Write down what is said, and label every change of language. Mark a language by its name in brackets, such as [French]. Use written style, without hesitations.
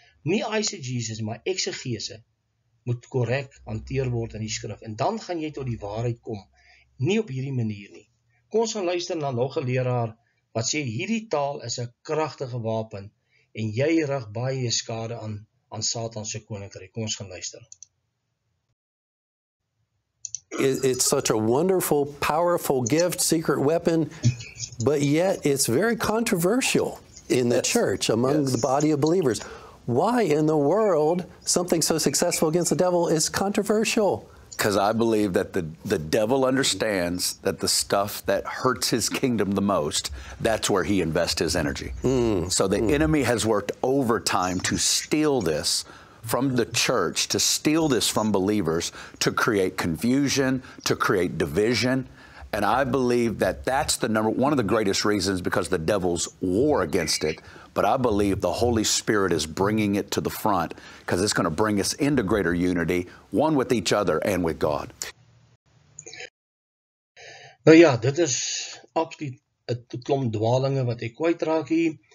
[Afrikaans] Nie eisegesis, maar eksegese moet korrek hanteer word in die skrif. En dan gaan jy tot die waarheid kom. Nie op hierdie manier nie. Kom ons gaan luister na nog 'n leraar wat sê hierdie taal is 'n kragtige wapen en jy rig baie skade aan Satan se koninkryk. Kom ons gaan luister. [English] It's such a wonderful, powerful gift, secret weapon, but yet it's very controversial in the church, among the body of believers. Why in the world something so successful against the devil is controversial? Because I believe that the devil understands that the stuff that hurts his kingdom the most, that's where he invests his energy. So the enemy has worked overtime to steal this from the church, to steal this from believers, to create confusion, to create division. And I believe that that's one of the greatest reasons, because the devil's war against it. but I believe the Holy Spirit is bringing it to the front because it's going to bring us into greater unity, one with each other and with God. [Afrikaans] Nou ja, dit is absoluut 'n klomp dwalinge wat hy kwytraak hier.